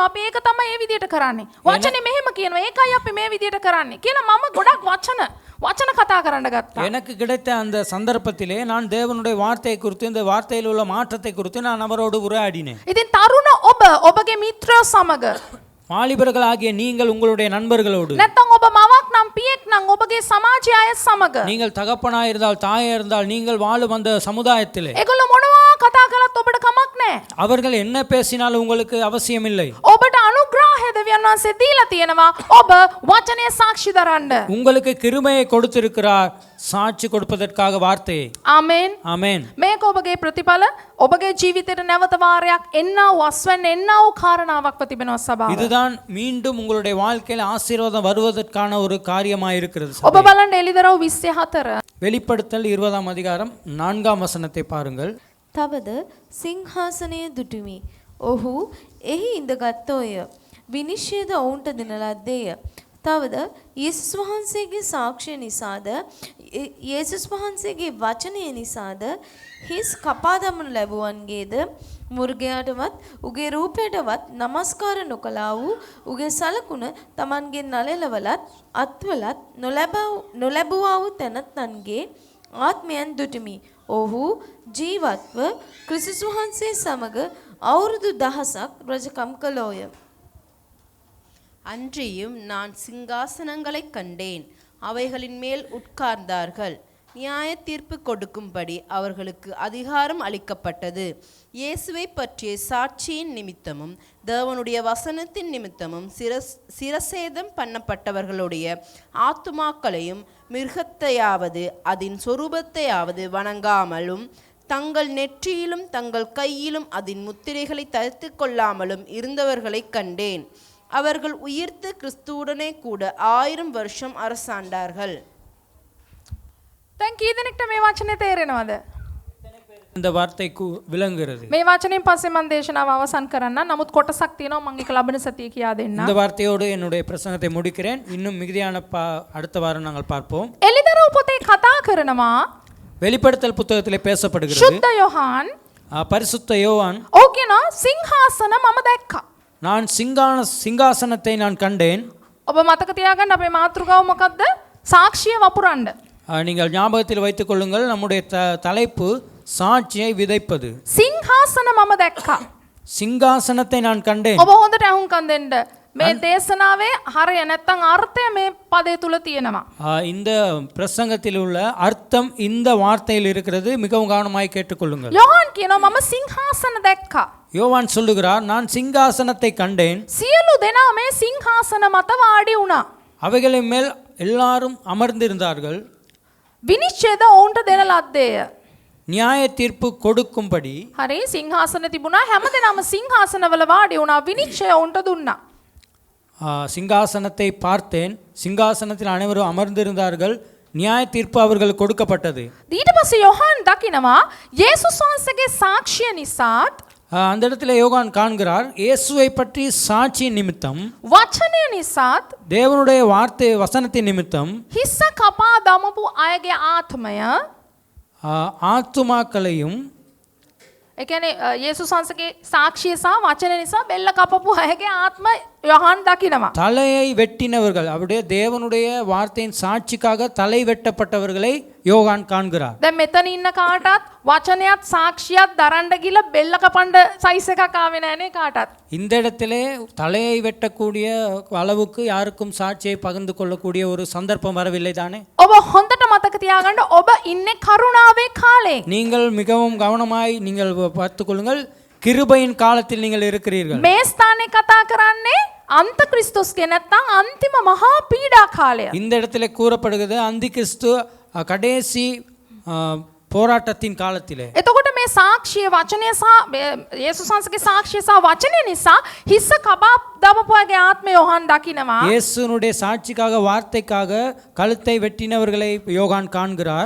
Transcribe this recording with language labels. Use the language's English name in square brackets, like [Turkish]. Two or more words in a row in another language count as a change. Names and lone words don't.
[Sinhala] අපි ඒක තමයි මේ විදියට කරන්නේ. වචනේ මෙහෙම කියනවා. ඒකයි අපි මේ විදියට කරන්නේ කියලා මම ගොඩක් වචන කතා කරන්න ගත්තා. [Tamil] எனக்கு கிடைத்த அந்த சந்தர்ப்பத்திலே நான் தேவனுடைய வார்த்தையை குறித்து இந்த வார்த்தையில் உள்ள மாற்றத்தை குறித்து நான் அவரோடு உரையாடினேன். [Sinhala] ඉතින් තරුණ ඔබ ඔබගේ මිත්‍රයෝ සමග [Tamil] வாலிபர்களாகிய நீங்கள் உங்களுடைய நண்பர்களோடு [Sinhala] නැත්නම් ඔබ මවක් නම් පියෙක් නම් ඔබගේ සමාජය අය සමග [Tamil] நீங்கள் தகப்பனாயிருந்தால் தாயா இருந்தால் நீங்கள் வாழும் அந்த சமுதாயத்திலே [Sinhala] ඒගොල්ලෝ මොනවා කතා කළත් ඔබට කමක් නැහැ. [Tamil] அவர்கள் என்ன பேசினாலும் உங்களுக்கு அவசியமில்லை. [Sinhala] ඔබට අනුග්‍රහය දෙවියන් වහන්සේ දීලා තියෙනවා. ඔබ වචනයේ සාක්ෂි දරන්න. [Tamil] உங்களுக்கு கிருபையை கொடுத்திருக்கிறார் சாட்சி கொடுப்பதற்காக வார்த்தையை. [Sinhala] ආමේන්. [Tamil] ஆமென். [Sinhala] මේක ඔබගේ ප්‍රතිඵල ඔබගේ ජීවිතේට නැවත වාරයක් එන්නා වූ අස්වැන්න එන්නා වූ කාරණාවක්ව තිබෙනවා සභාව. [Tamil] இதுதான் மீண்டும் உங்களுடைய வாழ்க்கையில் ஆசீர்வாதம் வருவதற்கான ஒரு காரியமாக இருக்கிறது. [Sinhala] ඔබ බලන්න එළිදරව් 24. [Tamil] வெளிப்படுத்தல் 20ஆம் அதிகாரம் 4ஆம் வசனத்தை பாருங்கள். [Sinhala] තවද සිංහාසනය දුටුමි. ඔහු එහි ඉඳගත්තෝය. විනිශ්චයද ඔවුන්ට දෙන ලද්දේය. තවද යේසුස් වහන්සේගේ සාක්ෂිය නිසාද යේසුස් වහන්සේගේ වචනය නිසාද හිස් කපා දමනු ලැබුවන්ගේද මුර්ගයාටවත් උගේ රූපයටවත් නමස්කාර නොකළා වූ උගේ සලකුණ Tamanගේ නළලවලත් අත්වලත් නොලැබුවා වූ තැනැත්තන්ගේ ආත්මයන් දුටුමි. ඔහු ජීවත්ව ක්‍රිස්තුස් වහන්සේ සමග අවුරුදු 1000ක් රජකම් කළෝය. [Tamil] அன்றியும் நான் சிங்காசனங்களை கண்டேன், அவைகளின் மேல் உட்கார்ந்தார்கள். நியாய தீர்ப்பு கொடுக்கும்படி அவர்களுக்கு அதிகாரம் அளிக்கப்பட்டது. இயேசுவை பற்றிய சாட்சியின் நிமித்தமும் தேவனுடைய வசனத்தின் நிமித்தமும் சிரசேதம் பண்ணப்பட்டவர்களுடைய ஆத்துமாக்களையும் மிருகத்தையாவது அதன் சொரூபத்தையாவது வணங்காமலும் தங்கள் நெற்றியிலும் தங்கள் கையிலும் அதன் முத்திரைகளை தரித்து கொள்ளாமலும் இருந்தவர்களை கண்டேன். அவர்கள் உயிர்த்த கிறிஸ்துவுடனே கூட 1000 வருஷம் அரசாண்டார்கள். [Sinhala] දැන් කී දෙනෙක්ට මේ වචනේ තේරෙනවද? [Tamil] இந்த வார்த்தை விளங்குகிறது. [Sinhala] මේ වචනෙන් පස්සේ මම දේශනාව අවසන් කරන්න. නමුත් කොටසක් තියෙනවා මම ඒක ලබන සතියේ කියා දෙන්න. [Tamil] இந்த வார்த்தையோடு என்னுடைய பிரசங்கத்தை முடிக்கிறேன். இன்னும் மிகுதியான அடுத்த வாரம் நாங்கள் பார்ப்போம். [Sinhala] එළිදරව් පොතේ කතා කරනවා [Tamil] வெளிப்படுத்தல் புத்தகத்திலே பேசப்படுகிறது. [Sinhala] සුද්ධ යොහාන් [Tamil] பரிசுத்த யோவான் [Sinhala] ඔහු කියනවා සිංහාසන මම දැක්කා. [Tamil] நான் சிங்காசனத்தை நான் கண்டேன். [Sinhala] ඔබ මතක තියාගන්න අපේ මාතෘකාව මොකක්ද? சாட்சிය වපුරන්න. [Tamil] நீங்கள் ஞாபகத்தில் வைத்துக் கொள்ளுங்கள், நம்முடைய தலைப்பு சாட்சியை விதைப்பது. [Sinhala] සිංහාසන මම දැක්කා. [Tamil] சிங்காசனத்தை நான் கண்டேன். [Sinhala] ඔබ හොඳට අහුම්කම් දෙන්න. මේ දේශනාවේ හරය නැත්තම් අර්ථය මේ පදේ තුල තියෙනවා. [Tamil] இந்த பிரசங்கத்தில் உள்ள அர்த்தம் இந்த வார்த்தையில் இருக்கிறது. மிகவும் கவனமாய் கேட்டுக்கொள்ளுங்கள். [Sinhala] යොහාන් කියනවා මම සිංහාසන දැක්කා. [Tamil] யோவான் சொல்லுகிறார், நான் சிங்காசனத்தை கண்டேன். [Sinhala] සියලු දෙනා මේ සිංහාසන මත වාඩි වුණා. [Tamil] அவைகளின் மேல் எல்லாரும் அமர்ந்திருந்தார்கள். [Sinhala] විනිශ්චයද ඔවුන්ට දෙන ලද්දේය. [Tamil] நியாய தீர்ப்பு கொடுக்கும்படி. [Sinhala] හරි, සිංහාසන තිබුණා. හැමදෙනාම සිංහාසනවල වාඩි වුණා. විනිශ්චය ඔවුන්ට දුන්නා. [Tamil] சிங்காசனத்தை பார்த்தேன். சிங்காசனத்தில் அனைவரும் அமர்ந்திருந்தார்கள். நியாய தீர்ப்பு அவர்களுக்கு கொடுக்கப்பட்டது. [Sinhala] ඊට පස්සේ යොහාන් දකිනවා යේසුස් වහන්සේගේ සාක්ෂිය නිසාත් [Tamil] அந்த இடத்துல யோவான் காண்கிறார், இயேசுவை பற்றி சாட்சி நிமித்தம், [Sinhala] වචනය නිසාත් [Tamil] தேவனுடைய வார்த்தை வசனத்தின் நிமித்தம் [Sinhala] හිස්ස කපා දමපු අයගේ ආත්මය, [Tamil] ஆத்துமாக்களையும், [Sinhala] ඒ කියන්නේ යේසුස් වහන්සේගේ සාක්ෂිය සහ වචන නිසා බෙල්ල කපපු අයගේ ආත්ම යොහාන් දකිනවා. [Tamil] தலையை வெட்டினவர்கள், அவருடைய தேவனுடைய வார்த்தையின் சாட்சிக்காக தலை வெட்டப்பட்டவர்களை யோவான் காண்கிறார். [Sinhala] දැන් මෙතන ඉන්න කාටත් වචනයත් සාක්ෂියත් දරන්න ගිල බෙල්ල කපන්න සයිස් එකක් ආවේ නැහනේ කාටත්. [Tamil] இந்த இடத்திலே தலையை வெட்டக்கூடிய அளவுக்கு யாருக்கும் சாட்சியை பகிர்ந்து கொள்ளக்கூடிய ஒரு சந்தர்ப்பம் வரவில்லை தானே? [Sinhala] ඔබ හොඳට මතක තියාගන්න ඔබ ඉන්නේ කරුණාවේ කාලේ. [Tamil] நீங்கள் மிகவும் கவனமாய் நீங்கள் பார்த்துக் கொள்ளுங்கள், கிருபையின் காலத்தில் நீங்கள் இருக்கிறீர்கள். [Sinhala] මේ ස්ථානේ කතා කරන්නේ අන්ත ක්‍රිස්තුස්ගේ නැත්තම් අන්තිම මහා පීඩා කාලය. [Tamil] இந்த இடத்துல கூறப்படுகிறது அந்தி கிறிஸ்து கடைசி போராட்டத்தின் காலத்திலே. [Sinhala] එතකොට මේ සාක්ෂිය වචනය සහ යේසුස් වහන්සේගේ සාක්ෂිය සහ වචනය නිසා හිස්ස කබා දමපුවාගේ ආත්මය යොහාන් දකිනවා. [Tamil] இயேசுனுடைய சாட்சிக்காக வார்த்தைக்காக கழுத்தை வெட்டினவர்களை யோவான் காண்கிறார்.